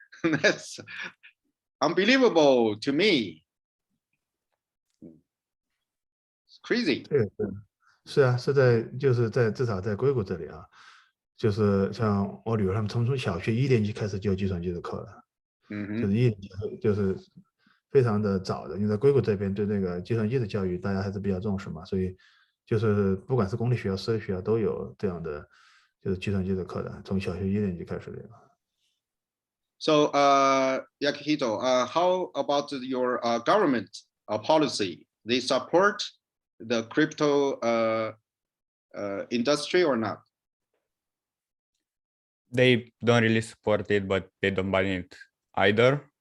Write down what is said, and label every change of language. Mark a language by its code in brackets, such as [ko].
[en] That's unbelievable to me. It's crazy. [zh] 对，是啊，就是在至少在硅谷这里啊，就是像我女儿他们从小学1年级开始就有计算机的课了，就是1年级就是非常的早的，因为在硅谷这边对那个计算机的教育大家还是比较重视嘛，所以就是不管是公立学校、私立学校都有这样的就是计算机的课的，从小学1年级开始的。 [en] So, Yakuhito, how about your government policy? They support the crypto industry or not? They don't really support it, but they don't ban it either.